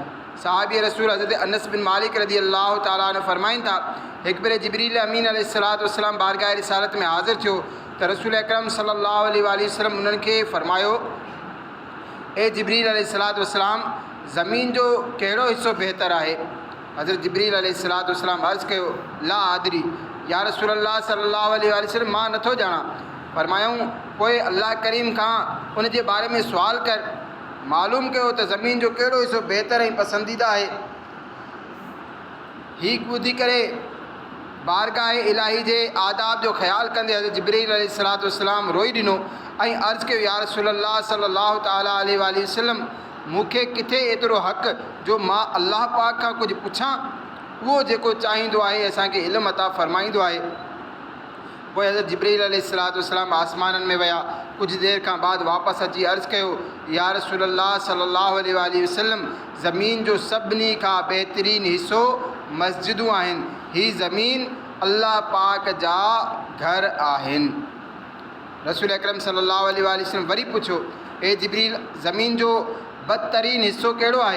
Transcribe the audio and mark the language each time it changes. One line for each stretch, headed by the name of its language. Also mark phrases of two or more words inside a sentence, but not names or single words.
Sindhi: साहिबी रसूल हज़रत अनस बिन मालिक
Arabic: رضي الله تعالى عنه
Sindhi: फरमाइनि था, हिकु भेरे जिब्रील अमीन
Arabic: عليه الصلاة والسلام
Sindhi: बारगाह रिसालत में हाज़िर थियो त रसूल अकरम
Arabic: صلى الله عليه وسلم
Sindhi: उन्हनि खे फरमायो, ए जिब्रील
Arabic: عليه الصلاة والسلام,
Sindhi: ज़मीन जो कहिड़ो हिसो बहितर आहे? हज़रत जिब्रील
Arabic: عليه الصلاة والسلام
Sindhi: अर्ज़ु कयो,
Arabic: لا أدري يا رسول الله صلى الله عليه وسلم
Sindhi: मां नथो ॼाणा। फरमायूं पोइ अल्लाह करीम खां उन जे बारे में सुवाल कर, मालूम कयो त ज़मीन जो कहिड़ो हिसो बहितर ऐं पसंदीदा आहे। हीअ ॿुधी करे बारगाह इलाही जे आदाब जो ख़्यालु कंदे हज़रत जिब्रील
Arabic: عليه الصلاة والسلام
Sindhi: रोई ॾिनो ऐं अर्ज़ु कयो,
Arabic: يا رسول الله صلى الله تعالى عليه وسلم,
Sindhi: मूंखे किथे एतिरो हक़ जो मां अल्लाह पाक खां कुझु पुछां। उहो जेको चाहींदो आहे असांखे इल्मु अता फ़रमाईंदो आहे। पोइ हज़रत जिब्रील
Arabic: عليه الصلاة والسلام
Sindhi: आसमाननि में विया। कुझु देरि खां बाद वापसि अची अर्ज़ु कयो,
Arabic: يا رسول الله صلى الله عليه وسلم,
Sindhi: ज़मीन जो सभिनी खां बहितरीन हिसो मस्जिदूं आहिनि। हीअ ज़मीन अल्लाह पाक जा घर आहिनि। रसूल अकरम
Arabic: صلى الله عليه وسلم
Sindhi: वरी पुछो, ए जिब्रील, ज़मीन जो बदतरीन हिसो कहिड़ो आहे?